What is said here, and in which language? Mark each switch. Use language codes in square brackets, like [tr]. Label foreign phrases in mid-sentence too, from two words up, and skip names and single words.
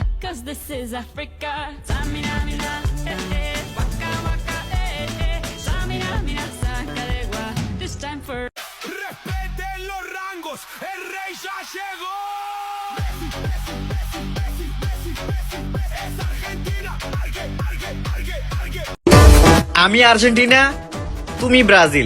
[en] 'cause this is Africa. Samina, mina, waka, waka, Samina, mina, sacalegua. This time for [es] Respeten los rangos, el rey ya llegó. Es Argentina, arge. [bn] আমি আর্জেন্টিনা, তুমি ব্রাজিল।